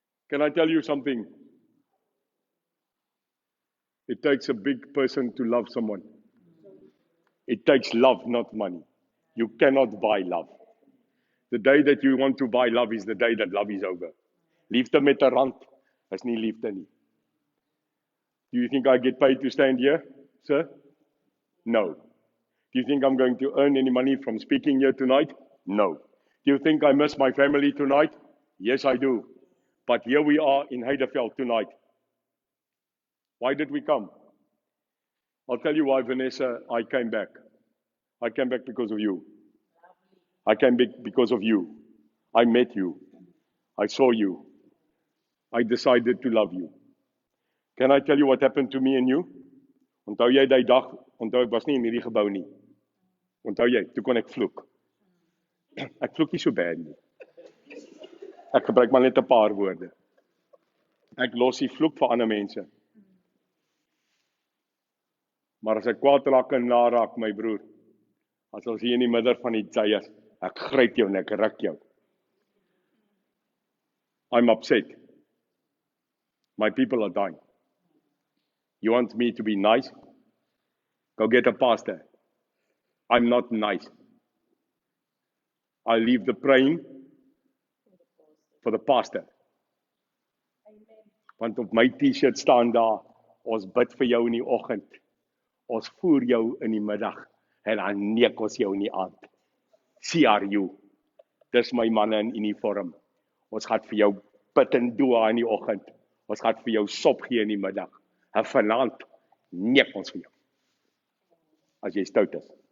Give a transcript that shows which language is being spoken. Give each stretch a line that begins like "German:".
English: Can I tell you something? It takes a big person to love someone. It takes love, not money. You cannot buy love. The day that you want to buy love is the day that love is over.
Afrikaans: Liefde met 'n rand is nie liefde nie.
English: Do you think I get paid to stand here, sir? No. Do you think I'm going to earn any money from speaking here tonight? No. Do you think I miss my family tonight? Yes, I do. But here we are in Heideveld tonight. Why did we come? I'll tell you why, Vanessa, I came back. I came back because of you. I came back because of you. I met you. I saw you. I decided to love you. Can I tell you what happened to me and you?
Afrikaans: Onthou jy die dag, onthou ek was nie in hierdie gebou nie. Onthou jy, toe kon ek vloek. Ek vloek nie so bad nie. Ek gebruik maar net 'n paar woorde. Ek los die vloek vir ander mense. Maar as ek kwaad raak en naraak, my broer, as ons hier in die middel van die Zayas, ek gryp jou en ek ruk jou.
English: I'm upset. My people are dying. You want me to be nice? Go get a pastor. I'm not nice. I leave the praying for the pastor.
Afrikaans: Want op my t-shirt staan daar, ons bid vir jou in die oggend, ons voer jou in die middag, en dan neek ons jou in die aand. CRU, dis my manne in uniform. Ons gaan vir jou bid en dua in die oggend, ons gaan vir jou sop gee in die middag, en vanaand neek ons vir jou, as jy stout is.